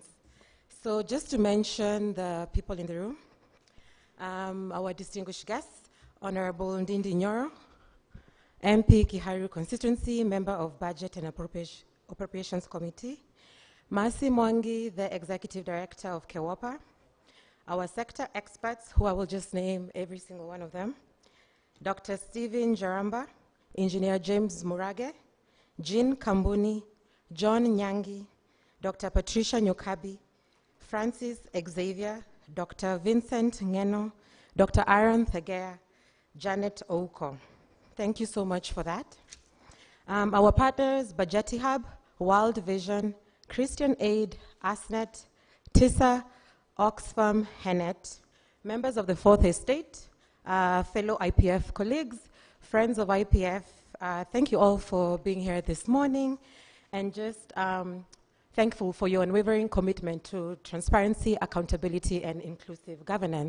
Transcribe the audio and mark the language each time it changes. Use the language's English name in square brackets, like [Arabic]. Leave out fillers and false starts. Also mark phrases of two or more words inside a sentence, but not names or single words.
[English] So just to mention the people in the room, our distinguished guests, Honorable Ndindi Nyoro, MP Kiharu Constituency, Member of Budget and Appropriations Committee, Mercy Mwangi, the Executive Director of KEWOPA, our sector experts, who I will just name every single one of them, Dr. Stephen Jaramba, Engineer James Murage, Jean Kambuni, John Nyangi, Dr. Patricia Nyokabi, Francis Xavier, Dr. Vincent Ngeno, Dr. Aaron Thegea, Janet Ouko. Thank you so much for that. Our partners, Bajeti Hub, World Vision, Christian Aid, ASNET, TISA, Oxfam, Hennet, members of the Fourth Estate, fellow IPF colleagues, friends of IPF, thank you all for being here this morning, and just thankful for your unwavering commitment to transparency, accountability, and inclusive governance.